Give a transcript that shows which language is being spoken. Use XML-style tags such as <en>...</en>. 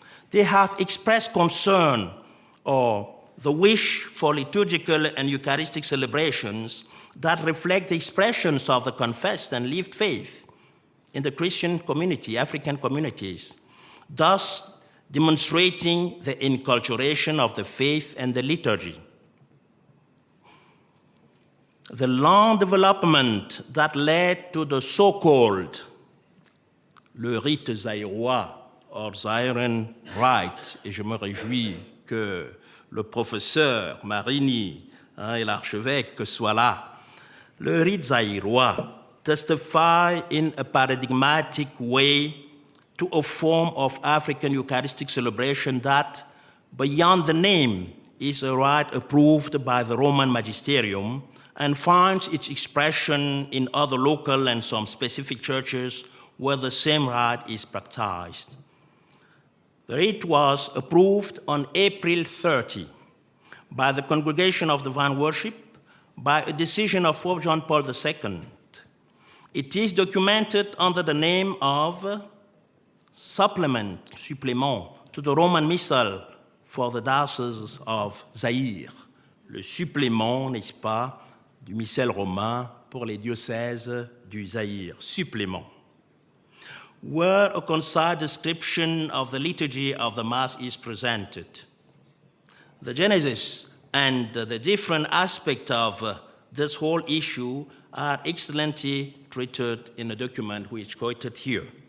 <en>They have expressed concern or the wish for liturgical and Eucharistic celebrations that reflect the expressions of the confessed and lived faith in the Christian community, African communities, thus demonstrating the inculturation of the faith and the liturgy. the long development that led to the so-called</en> <fr>le rite zaïrois,</fr> <en>or Zaïren Rite,</en> <fr>et je me réjouis que le professeur Marini et l'archevêque soient là.</fr> <en>Le rite zaïrois testify in a paradigmatic way to a form of African Eucharistic celebration that, beyond the name, is a rite approved by the Roman magisterium and finds its expression in other local and some specific churches where the same rite is practiced. The rite was approved on April 30 by the Congregation of Divine Worship by a decision of Pope John Paul II. It is documented under the name of supplement to the Roman Missal for the Diocese of Zaïre.</en> <fr>Le supplément, n'est-ce pas, du missel romain pour les diocèses du Zaïre. Supplément.</fr> <en>Where a concise description of the liturgy of the Mass is presented. The genesis and the different aspects of this whole issue are excellently treated in a document which is quoted here.</en>